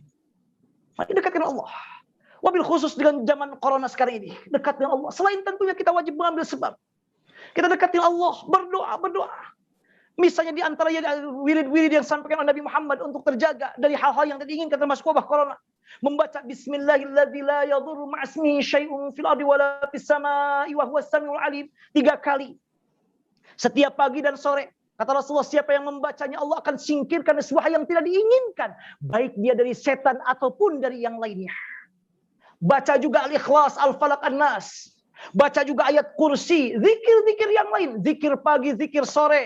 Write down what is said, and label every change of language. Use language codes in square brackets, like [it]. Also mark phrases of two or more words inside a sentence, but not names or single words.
[id] Mari dekat dengan Allah. [ar] وبالخصوص [id] dengan zaman corona sekarang ini, dekat dengan Allah. Selain tentunya kita wajib mengambil sebab. Kita dekat dengan Allah, berdoa. Misalnya di antara wirid-wirid yang disampaikan oleh Nabi Muhammad untuk terjaga dari hal-hal yang tidak diinginkan termasuk wabah corona. [ar] Membaca بسم الله الذي لا يضر مع اسمه شيء في الأرض ولا في السماء وهو السميع العليم [id] 3 kali. Setiap pagi dan sore. Kata Rasulullah, siapa yang membacanya Allah akan singkirkan sesuatu yang tidak diinginkan, baik dia dari setan ataupun dari yang lainnya. Baca juga Al-Ikhlas, Al-Falaq, An-Nas. Baca juga ayat kursi, zikir-zikir yang lain, zikir pagi, zikir sore.